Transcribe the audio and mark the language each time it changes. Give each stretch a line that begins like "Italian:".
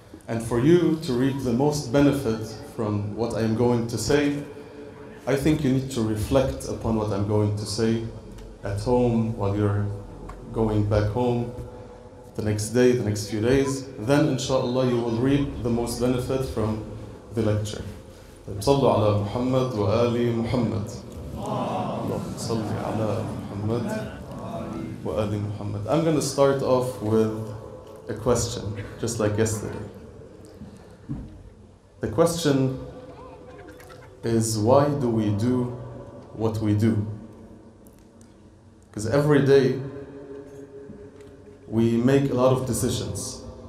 English: And for you to reap the most benefit from what I am going to say, I think you need to reflect upon what I'm going to say at home, while you're going back home, the next day, the next few days. Then inshallah you will reap the most benefit from the lecture.
Arabic: صلوا على محمد وآل محمد. اللهم صل على محمد وآل محمد.
English: I'm going to start off with a question, just like yesterday. The question is, why do we do what we do? Because every day we make a lot of decisions.